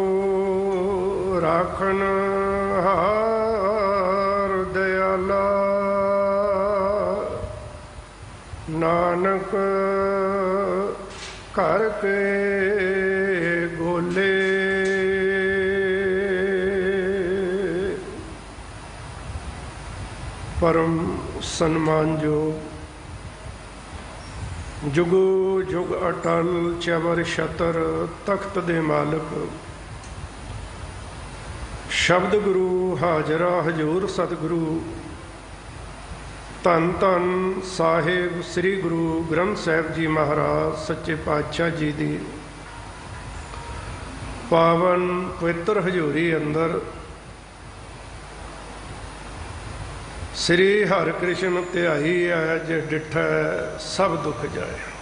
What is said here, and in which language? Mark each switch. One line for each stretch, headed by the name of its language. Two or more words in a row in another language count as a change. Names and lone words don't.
Punjabi: ਰਾਖਨਹਾਰ ਦਇਆਲਾ ਨਾਨਕ ਘਰ ਕੇ ਗੋਲੇ ਪਰਮ ਸਨਮਾਨਯੋਗ ਜੁਗੋ ਜੁਗ ਅਟੱਲ ਚਵਰ ਛਤਰ ਤਖ਼ਤ ਦੇ ਮਾਲਿਕ ਸ਼ਬਦ ਗੁਰੂ ਹਾਜ਼ਰਾ ਹਜ਼ੂਰ ਸਤਿਗੁਰੂ ਧੰਨ ਧੰਨ ਸਾਹਿਬ ਸ੍ਰੀ ਗੁਰੂ ਗ੍ਰੰਥ ਸਾਹਿਬ ਜੀ ਮਹਾਰਾਜ ਸੱਚੇ ਪਾਤਸ਼ਾਹ ਜੀ ਦੀ ਪਾਵਨ ਪਵਿੱਤਰ ਹਜ਼ੂਰੀ ਅੰਦਰ ਸ੍ਰੀ ਹਰਿ ਕ੍ਰਿਸ਼ਨ ਧਿਆਈ ਹੈ ਜੇ ਡਿਠੈ ਸਭ ਦੁਖ ਜਾਏ।